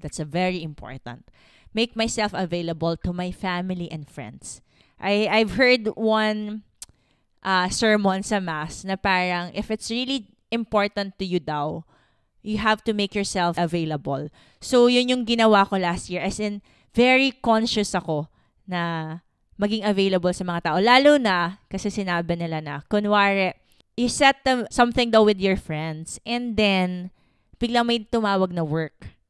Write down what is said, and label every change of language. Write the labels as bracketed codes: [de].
[en] That's a very important. Make myself available to my family and friends. I've heard one sermon [tl] sa mass na parang [en] if it's really important to you daw, you have to make yourself available. [tl] So, yun yung ginawa ko last year. As in, very conscious ako na maging available sa mga tao. Lalo na, kasi sinabi nila na, kunwari, [en] you set something [tl] daw with your friends and then, biglang may tumawag na work.